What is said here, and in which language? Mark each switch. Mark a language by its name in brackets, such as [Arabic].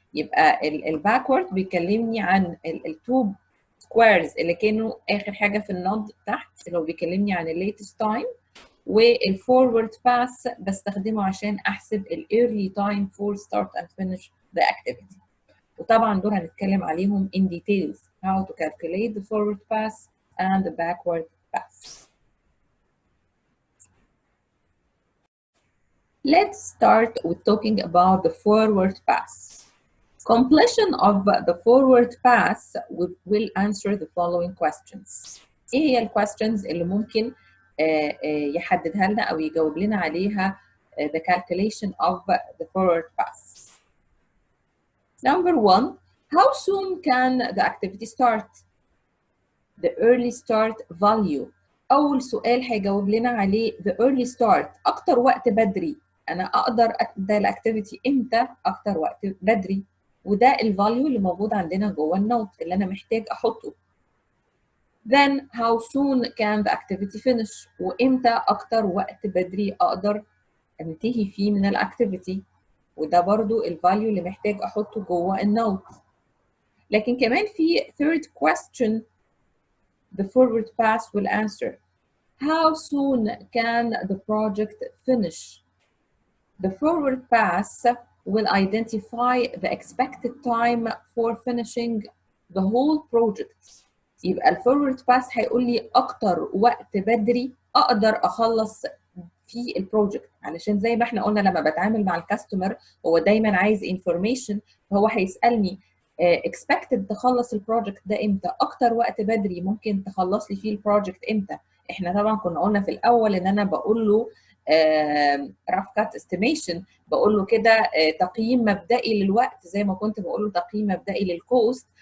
[Arabic] يبقى ال backward بيكلمني عن ال [English] two squares [Arabic] اللي كانوا آخر حاجة في النود تحت اللي هو بيكلمني عن ال [English] latest time، [Arabic] وال forward pass بستخدمه عشان أحسب ال [English] early time for start and finish the activity. [Arabic] وطبعا دول هنتكلم عليهم [English] in details how to calculate the forward pass and the backward pass. Let's start with talking about the forward pass. Completion of the forward pass will answer the following questions. [Arabic] ايه هي ال questions اللي ممكن يحددها لنا او يجاوب لنا عليها [English] the calculation of the forward pass. Number one, how soon can the activity start? The early start value. [Arabic] أول سؤال هيجاوب لنا عليه [English] the early start [Arabic] أكتر وقت بدري. أنا أقدر أبدأ الأكتيفيتي إمتى؟ أكتر وقت بدري. وده الفاليو اللي موجود عندنا جوه النوت اللي أنا محتاج أحطه. [English] Then how soon can the activity finish؟ [Arabic] وإمتى أكتر وقت بدري أقدر أنتهي فيه من الأكتيفيتي؟ وده برضو الفاليو اللي محتاج أحطه جوه النوت. لكن كمان في [English] third question the forward pass will answer. How soon can the project finish? The forward pass will identify the expected time for finishing the whole project. [Arabic] يبقى ال forward pass هيقول لي أكتر وقت بدري أقدر أخلص في البروجكت، علشان زي ما احنا قلنا لما بتعامل مع الكاستمر هو دايما عايز information، فهو هيسألني expected تخلص البروجكت ده امتى؟ اكتر وقت بدري ممكن تخلص لي فيه البروجكت امتى؟ احنا طبعا كنا قلنا في الاول ان انا بقول له [English] rough cut estimation، [Arabic] بقول له كده تقييم مبدئي للوقت زي ما كنت بقول له تقييم مبدئي للكوست.